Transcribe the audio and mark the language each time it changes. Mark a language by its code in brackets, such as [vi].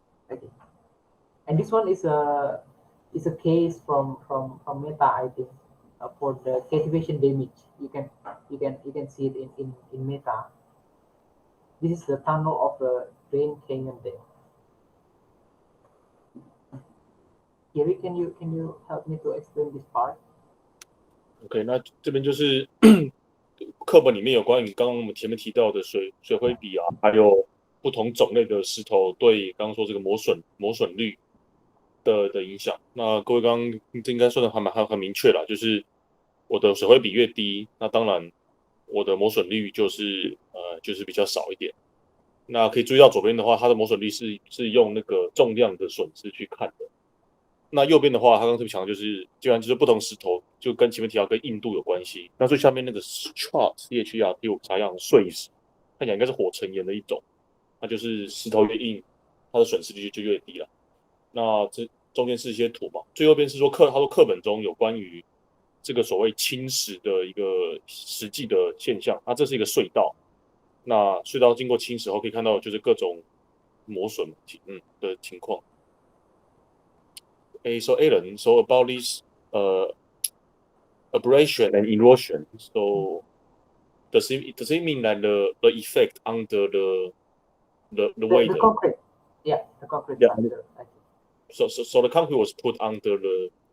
[en] Okay, and this one is a case from Metha, I think, for the cultivation damage. You can see it in Metha. This is the tunnel of the Grand Canyon there. Gary, can you help me to explain this part? [zh] OK， 那这边就是课本里面有关于刚刚我们前面提到的水灰比啊，还有不同种类的石头对刚刚说这个磨损率的影响。那各位刚刚应该说的还很明确啦，就是我的水灰比越低，那当然我的磨损率就是比较少一点。那可以注意到左边的话，它的磨损率是用那个重量的损失去看的。那右边的话，它刚刚特别强调就是基本上就是不同石头，就跟前面提到跟硬度有关系。那最下面那个 CHERT 我查一下碎石，看起来应该是火成岩的一种，那就是石头越硬，它的损失率就越低了。那这中间是一些图嘛，最右边是说他说课本中有关于这个所谓侵蚀的一个实际的现象，那这是一个隧道，那隧道经过侵蚀后可以看到就是各种磨损的情况。 [en] So Alan, so about this abrasion and erosion, so does it mean that the effect under the weight? The concrete, yeah, the concrete structure. So the concrete was put under the